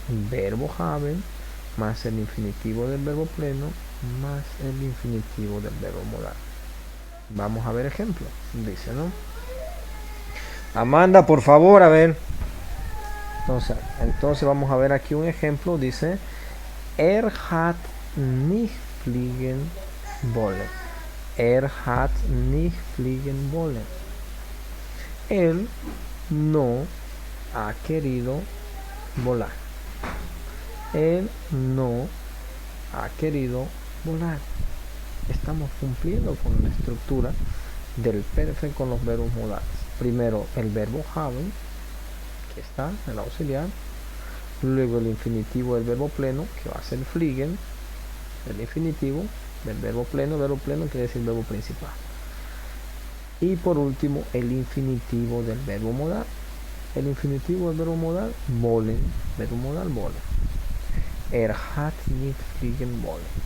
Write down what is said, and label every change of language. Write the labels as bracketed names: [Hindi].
[Spanish] Verbo haben más el infinitivo del verbo pleno más el infinitivo del verbo modal. Vamos a ver ejemplo. Dice, ¿no? Amanda, por favor, a ver. Entonces vamos a ver aquí un ejemplo. Dice, [German] hat nicht fliegen wollen. Hat nicht fliegen wollen. [Spanish] Él no ha querido volar. Él no ha querido volar. Estamos cumpliendo con la estructura del perfect con los verbos modales. Primero el verbo haben, que está en el auxiliar, luego el infinitivo del verbo pleno, que va a ser fliegen, el infinitivo del verbo pleno quiere decir verbo principal. Y por último el infinitivo del verbo modal. El infinitivo del verbo modal, wollen, verbo modal, wollen. [German] Hat nicht fliegen wollen.